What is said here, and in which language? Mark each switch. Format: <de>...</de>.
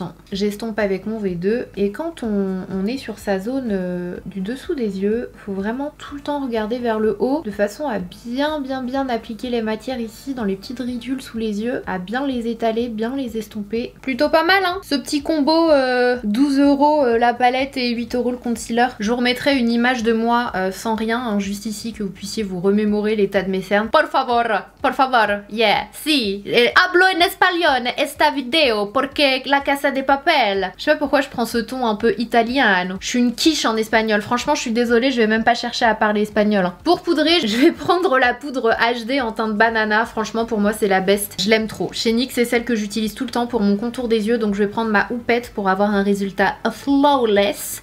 <fr>J'estompe avec mon V2 et quand on est sur sa zone du dessous des yeux, faut vraiment tout le temps regarder vers le haut de façon à bien appliquer les matières ici dans les petites ridules sous les yeux, à bien les étaler, bien les estomper. Plutôt pas mal hein, ce petit combo 12 € la palette et 8 € le concealer. Je vous remettrai une image de moi sans rien, hein, juste ici que vous puissiez vous remémorer l'état de mes cernes.</fr> <es>Por favor, yeah, si, hablo en español esta video porque la casa de papel.</es> <fr>Je sais pas pourquoi je prends ce ton un peu italien. Je suis une quiche en espagnol, franchement je suis désolée, je vais même pas chercher à parler espagnol. Pour poudrer, je vais prendre la poudre HD en teinte banana, franchement pour moi c'est la best, je l'aime trop. Chez NYX c'est celle que j'utilise tout le temps pour mon contour des yeux, donc je vais prendre ma houppette pour avoir un résultat flawless.</fr>